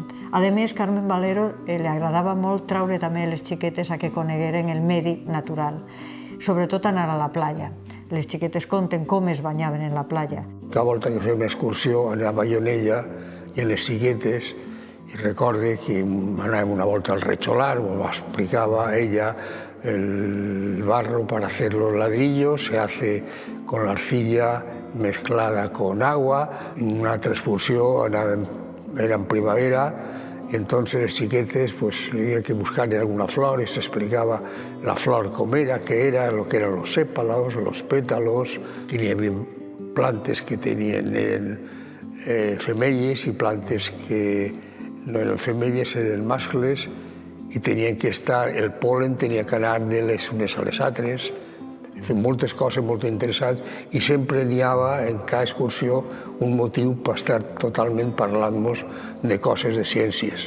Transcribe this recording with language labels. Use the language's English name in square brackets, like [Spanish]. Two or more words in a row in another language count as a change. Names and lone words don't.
[Catalan] A més, Carmen Valero li agradava molt traure també les xiquetes a que conegueren el medi natural, sobretot anar a la platja. Les xiquetes conten com es banyaven en la platja. Cada volta que feia una excursió anava jo en ella i en les xiquetes, i recorde que anàvem una volta al Recholar, me explicava ella [Spanish] el barro para hacer los ladrillos, se hace con la arcilla mezclada con agua. [Catalan] En una altra excursió era en primavera, [Spanish] y entonces los chiquetes pues había que buscar alguna flor y se explicaba la flor cómo era, qué era, lo que eran los sépalos, los pétalos. [Catalan] Tenía plantes que tenían femelles y plantes que no eren femelles, eren mascles, i tenien que estar, el polen tenia que anar de les unes a les altres. Fem moltes coses molt interessants i sempre n'hi havia en cada excursió un motiu per estar totalment parlant-nos de coses de ciències.